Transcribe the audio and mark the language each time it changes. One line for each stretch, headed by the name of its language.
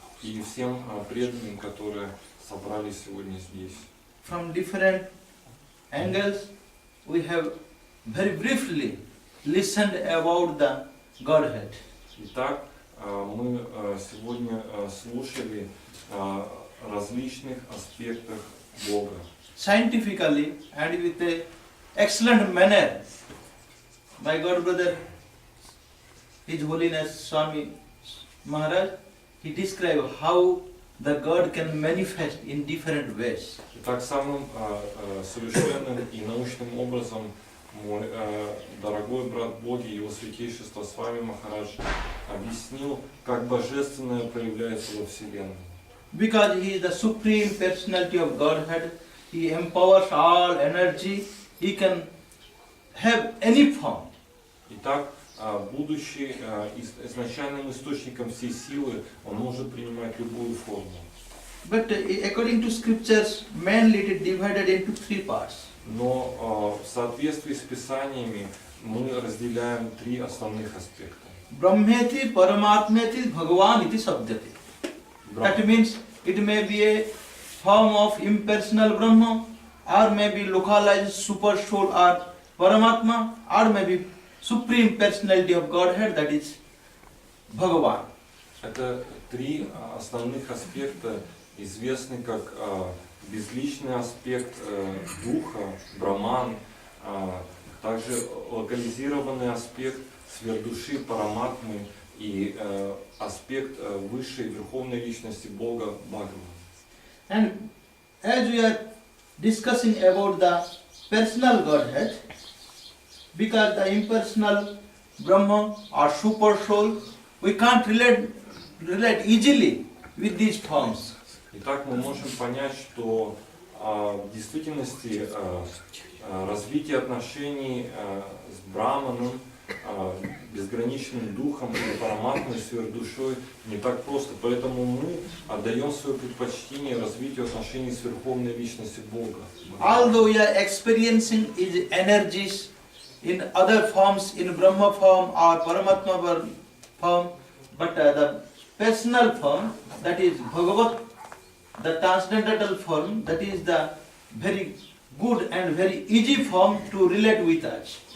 Russian: и всем преданным, которые собрались сегодня здесь.
English: From different angles, we have very briefly listened about the Godhead.
Russian: Итак, мы сегодня слушали о различных аспектах Бога.
English: Scientifically and with a excellent manner. My God brother, His Holiness Swami Maharaj, he described how the God can manifest in different ways.
Russian: Итак, самым совершенным и научным образом мой дорогой брат Боги, его святейшество Свами Махарадж объяснил, как божественное проявляется во Вселенной.
English: Because he is the supreme personality of Godhead, he empowers all energy, he can have any form.
Russian: Итак, будучи изначальным источником всей силы, он может принимать любую форму.
English: But according to scriptures, mainly it is divided into three parts.
Russian: Но в соответствии с Писаниями мы разделяем три основных аспекта.
Sanskrit: Brahmeti, Paramatmeti, Bhagavan iti sabdati.
English: That means it may be a form of impersonal Brahma, or may be localized super soul or Paramatma, or may be supreme personality of Godhead, that is Bhagavan.
Russian: Это три основных аспекта, известны как безличный аспект духа, браман, также локализированный аспект сверхдуши, параматмы и аспект высшей верховной личности Бога, Бхагавана.
English: And as we are discussing about the personal Godhead, because the impersonal Brahma or super soul, we can't relate easily with these forms.
Russian: Итак, мы можем понять, что в действительности развитие отношений с Браманом, безграничным духом или параматной сверхдушой не так просто. Поэтому мы отдаем свое предпочтение развитию отношений с Верховной Личностью Бога.
English: Although we are experiencing His energies in other forms, in Brahma form or Paramatma form, but the personal form, that is Bhagavat, the transcendental form, that is the very good and very easy form to relate with us.